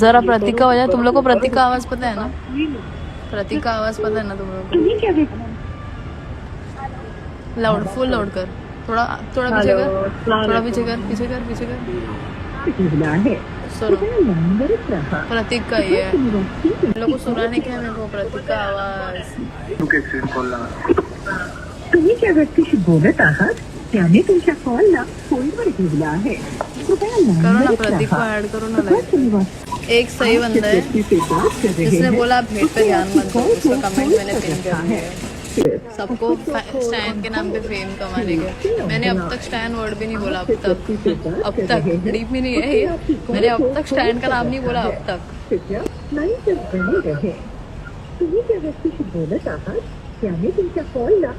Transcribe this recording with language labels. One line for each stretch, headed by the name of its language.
Hindi: जरा प्रतीक का वजह, तुम लोग को प्रतीक का आवाज पता है ना? प्रतीक का आवाज पता है ना तुम लोग को? लाउड, फुल लाउड कर। थोड़ा थोड़ा पीछे कर, थोड़ा पीछे कर, पीछे कर, पीछे कर। सुनो, प्रतीक का ही है। लोग को सुना नहीं क्या मेरे को प्रतीक का आवाज?
Marathi: तुम्ही ज्या व्यक्तीशी बोलत आहात त्याने तुमच्या कॉलला फोनवर ठेवला आहे, कृपया
Hindi: करो ना प्रतीक को ऐड करो ना लाइव। एक सही बंदा है जिसने बोला आप हेट पे ध्यान मत दो, उसका कमेंट मैंने पिन कर दिया है। सबको स्टैन के नाम पे फेम कमाने के। मैंने अब तक स्टैन वर्ड भी नहीं बोला, अब तक डीप में नहीं है ये। मैंने अब तक स्टैन का नाम नहीं बोला अब तक।
Marathi: तुम्ही ज्या व्यक्तीशी बोलत आहात त्याने तुमच्या कॉलला